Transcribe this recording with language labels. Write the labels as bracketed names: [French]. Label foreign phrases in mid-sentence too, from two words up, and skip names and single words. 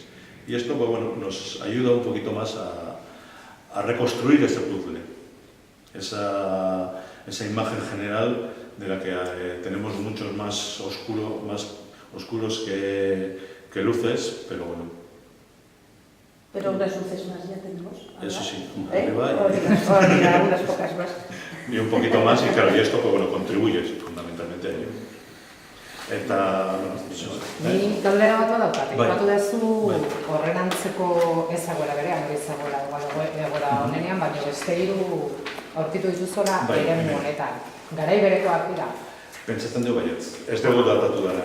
[Spanish] Y esto pues, bueno, nos ayuda un poquito más a reconstruir ese puzzle, esa imagen general de la que tenemos muchos más oscuros que luces, pero bueno. Pero unas luces más ya tenemos. Eso sí, arriba. arriba Unas pocas más. y un poquito más, y claro, y esto pues, bueno, contribuye fundamentalmente a ello. [Basque] Eta, Ni galdera bat badaukat, Bai. ipatu duzu Bai. horren antzeko ezagoela berean, hori ezagoela egoera honenean, baina beste hiru aurkitu dituzola Bai, eremu bai. honetan. Garai berekoak dira. pentsatzen dugu baietz, ez dugu datatu dara.